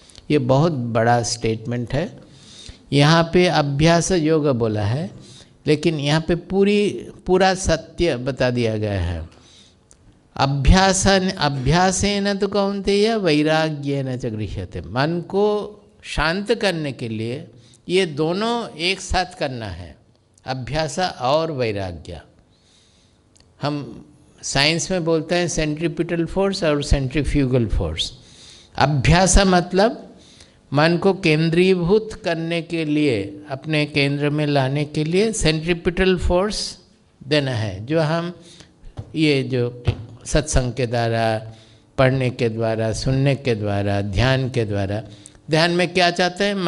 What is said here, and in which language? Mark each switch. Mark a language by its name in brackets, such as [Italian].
[Hindi] ये बहुत बड़ा स्टेटमेंट है। यहाँ पे अभ्यास योग बोला है, लेकिन यहाँ पे पूरा सत्य बता दिया गया है। [Sanskrit] अभ्यासेन तु कौन्तेय वैराग्येन च गृह्यते। [Hindi] मन को शांत करने के लिए ये दोनों एक साथ करना है, अभ्यास और वैराग्य। हम साइंस में बोलते हैं सेंट्रीपिटल फोर्स और सेंट्रीफ्यूगल फोर्स। अभ्यास मतलब मन को केंद्रीभूत करने के लिए, अपने केंद्र में लाने के लिए सेंट्रीपिटल फोर्स देना है, जो हम ये जो सत्संग के द्वारा, पढ़ने के द्वारा, सुनने के द्वारा, ध्यान के द्वारा, ध्यान में क्या चाहते हैं?